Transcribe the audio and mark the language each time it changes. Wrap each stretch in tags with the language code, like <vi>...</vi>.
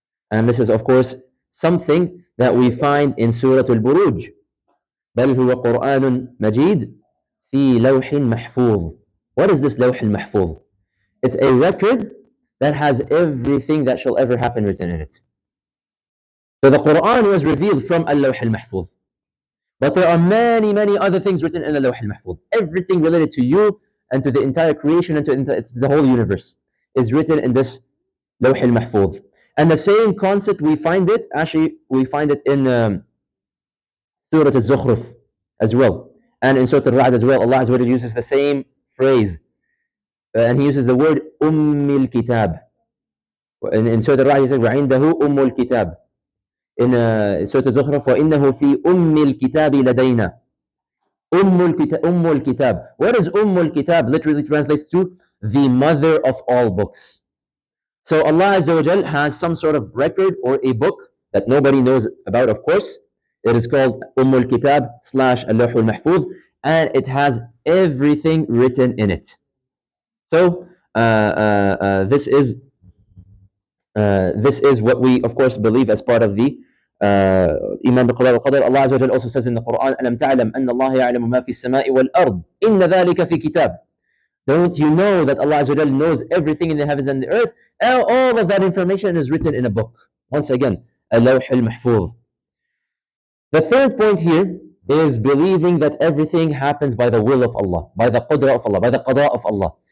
<en>And this is, of course, something that we find in Surah Al-Buruj.</en> <ar>بل هو قرآن مجيد في لوح محفوظ.</ar> <en>What is this Lawh Al-Mahfuz? It's a record that has everything that shall ever happen written in it. So the Quran was revealed from Al-Lawh Al-Mahfuz. But there are many, many other things written in Al-Lawh Al-Mahfuz. Everything related to you and to the entire creation and to the whole universe is written in this Lawh Al-Mahfuz. And the same concept, we find it in Surah Al-Zukhruf as well. And in Surah Al-Ra'd as well, Allah Azza wa Jalla uses the same phrase. And He uses the word Ummil Kitab. In Surah Al-Ra'd He says, وَعِنْدَهُ Ummul Kitab.</en> <ar>In Surah Al-Zukhruf, وَإِنَّهُ فِي أُمِّ الْكِتَابِ لَدَيْنَا.</ar> <en>Ummul Kitab. What is Ummul Kitab? Literally translates to the mother of all books. So Allah Azza wa Jal has some sort of record or a book that nobody knows about, of course. It is called Ummul Kitab / Al-Lawh Al-Mahfuz, and it has everything written in it. So this is what we, of course, believe as part of the Iman bil-Qada wal-Qadar. Allah Azza wa Jal also says in the Quran,</en> <ar>أَلَمْ تَعْلَمْ أَنَّ اللَّهَ يَعْلَمُ مَا فِي السَّمَاءِ وَالْأَرْضِ إِنَّ ذَلِكَ فِي كِتَابٍ.</ar> <en>Don't you know that Allah Azza wa Jal knows everything in the heavens and the earth? And all of that information is written in a book. Once again, Al-Lawh Al-Mahfuz. The third point here is believing that everything happens by the will of Allah, by the qudra of Allah, by the qada of Allah.</en>